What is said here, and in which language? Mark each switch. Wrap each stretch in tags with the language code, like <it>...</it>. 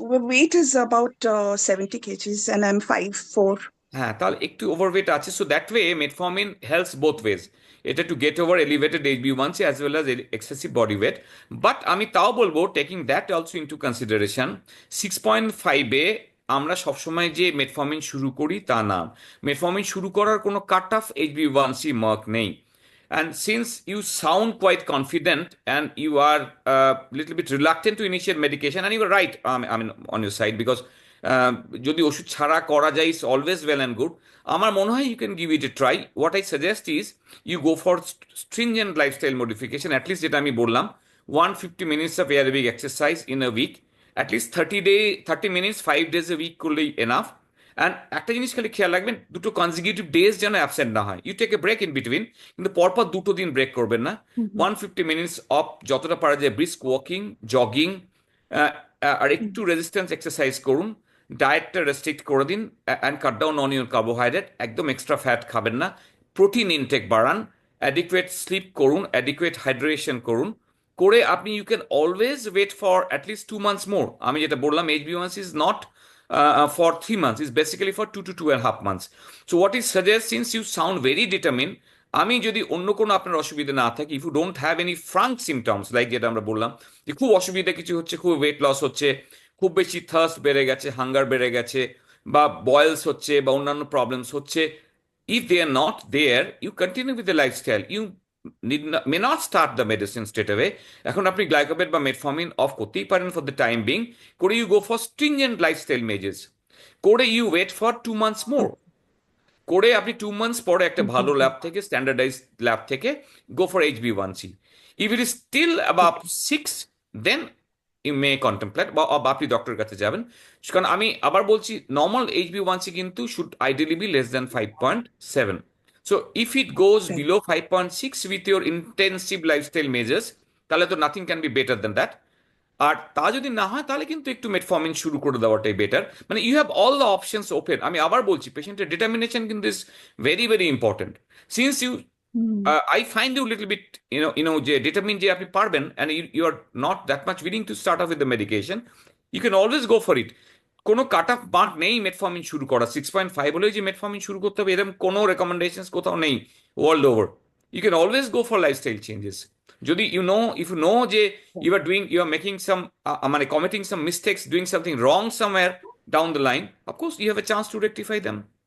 <en>Weight is about 70 kgs and I'm 5'4".</en> <bn>হ্যাঁ, তাহলে একটু ওভারওয়েট আছে,</bn> <en>So that way metformin helps both ways, এটা to get over elevated HbA1c as well as excessive body weight.</en> <bn>But আমি তাও বলবো,</bn> <en>taking that also into consideration,</en> <bn>6.5-এ আমরা সবসময় যে মেটফর্মিন শুরু করি তা না। মেটফর্মিন শুরু করার কোনো কাট অফ HbA1c মার্ক নেই।</bn> <en>And since you sound quite confident and you are a little bit reluctant to initiate medication, and you are right, I mean, on your side, because</en> <bn>আহ, যদি ওষুধ ছাড়া করা যায়</bn> <en>Is always well and good.</en> <bn>আমার মনে হয়</bn> <en>You can give it a try. What I suggest is you go for stringent lifestyle modification, at least যেটা আমি বললাম, 150 minutes of aerobic exercise in a week, at least 30 minutes 5 days a week করলেই enough.</en> <bn>And একটা জিনিস খালি খেয়াল রাখবেন, দুটো কনজিকিউটিভ ডেজ যেন অ্যাবসেন্ট না হয়।</bn> <en>you take a break in between,</en> <bn>কিন্তু পরপর 2 দিন ব্রেক করবেন না। হুম হুম 150 minutes অফ, যতটা পারা যায় ব্রিস্ক ওয়াকিং, জগিং, আর হুম। একটু রেজিস্ট্যান্স এক্সারসাইজ করুন। ডায়েটটা রেস্ট্রিক্ট করে দিন</bn> <en>and cut down on your carbohydrate,</en> <bn>একদম এক্সট্রা ফ্যাট খাবেন না। প্রোটিন ইনটেক বাড়ান, অ্যাডিকুয়েট স্লিপ করুন, অ্যাডিকুয়েট হাইড্রেশন করুন।</bn> <en>করে আপনি you can always wait for at least 2 months more.</en> <bn>আমি যেটা বললাম,</bn> <en>HbA1c is not for 3 months, is basically for 2 to 2.5 months. So what is suggest, since you sound very determined,</en> <bn>আমি যদি অন্য কোনো আপনার অসুবিধা না থাকে,</bn> <en>if you don't have any frank symptoms</en> <bn>like যেটা আমরা বললাম, যে খুব অসুবিধা কিছু হচ্ছে, খুব ওয়েট লস হচ্ছে, খুব বেশি থার্স্ট বেড়ে গেছে, হাঙ্গার বেড়ে গেছে, বা বয়েলস হচ্ছে, বা অন্যান্য প্রবলেমস হচ্ছে,</bn> <en>if they are not there, you continue with the lifestyle. You may not start the medicine straight away.</en> <bn>এখন আপনি গ্লাইকোপেট বা মেটফর্মিন অফ করতেই পারেন ফর দ্য টাইম বিং,</bn> <en>করে you go for stringent lifestyle measures,</en> <bn>করে ইউ ওয়েট ফর 2 months মোর, করে আপনি 2 months পরে একটা হুম হুম ভালো হুম। ল্যাব থেকে, স্ট্যান্ডার্ডাইজ ল্যাব থেকে go for HbA1c।</bn> <en>If it is still above Okay.</en> <bn>6, then you may contemplate, বা আপনি ডক্টরের কাছে যাবেন। কারণ আমি আবার বলছি, নর্মাল HbA1c কিন্তু</bn> <en>should ideally be less than</en> <bn>5.7।</bn> <en>So if it goes Right. Below 5.6 with your intensive lifestyle measures,</en> <bn>তাহলে তো</bn> <en>Nothing can be better than that.</en> <bn>আর তা যদি না হয় তাহলে কিন্তু একটু মেটফর্মিন শুরু করে দেওয়াটাই বেটার। মানে</bn> <en>You have all the options open.</en> <bn>আমি আবার বলছি, পেশেন্টের ডিটারমিনেশন কিন্তু</bn> <en>Is very very important. Since you I find you a little bit,</en> <bn>যে determine যে আপনি পারবেন,</bn> <en>and you are not that much willing to start off with the medication, you can always go for it.</en> <bn>কোনো cut off mark নেই metformin শুরু করা। 6.5 হলেই যে মেটফর্মিন শুরু করতে হবে এরকম কোনো রেকমেন্ডেশন কোথাও নেই world over.</bn> <en>You can always go for lifestyle changes. যদি if you know যে you are making some, মানে committing some mistakes, doing something wrong somewhere down the line, of course you have a chance to rectify them.</en>